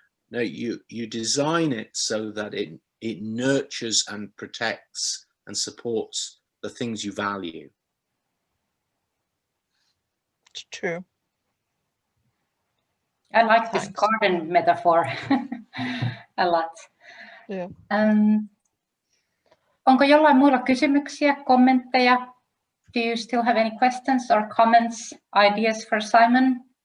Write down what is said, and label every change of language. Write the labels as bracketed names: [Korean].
[English] No, you design it so that it nurtures and protects and supports the things you value. It's true. I like this garden metaphor a lot. Yeah. [Finnish] Onko jollain muilla kysymyksiä, kommentteja? [English] do you still have any questions or comments, ideas for Simon?